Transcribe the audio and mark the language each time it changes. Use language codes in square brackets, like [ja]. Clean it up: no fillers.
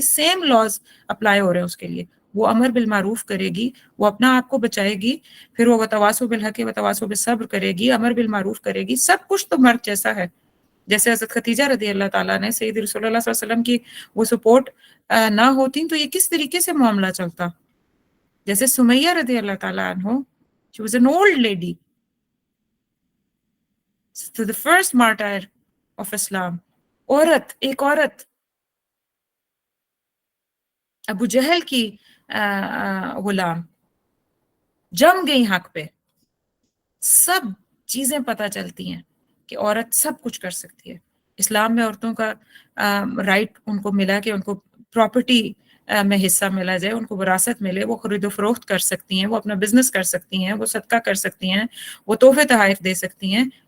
[ur] Same laws apply ہو رہے ہیں اس کے لیے. وہ امر بالمعروف کرے گی، وہ اپنا آپ کو بچائے گی، پھر وہ [ar] وتواصوا بالحق وتواصوا بالصبر [ur] کرے گی، امر بالمعروف کرے گی. سب کچھ تو مرد جیسا ہے. جیسے حضرت خدیجہ رضی اللہ تعالیٰ نے سید رسول اللہ صلی اللہ علیہ وسلم کی وہ سپورٹ نہ ہوتی تو یہ کس طریقے سے معاملہ چلتا. جیسے سمیہ رضی اللہ تعالیٰ عنہ، [en] she was an old lady, to the first martyr of Islam. [ur] عورت، ایک عورت ابو جہل کی غلام، جم گئی حق پہ. سب چیزیں پتہ چلتی ہیں کہ عورت سب کچھ کر سکتی ہے. اسلام میں عورتوں کا رائٹ ان کو ملا کہ ان کو پراپرٹی میں حصہ ملا جائے، ان کو وراثت ملے، وہ خرید و فروخت کر سکتی ہیں، وہ اپنا بزنس کر سکتی ہیں، وہ صدقہ کر سکتی ہیں، وہ تحفے تحائف دے سکتی ہیں.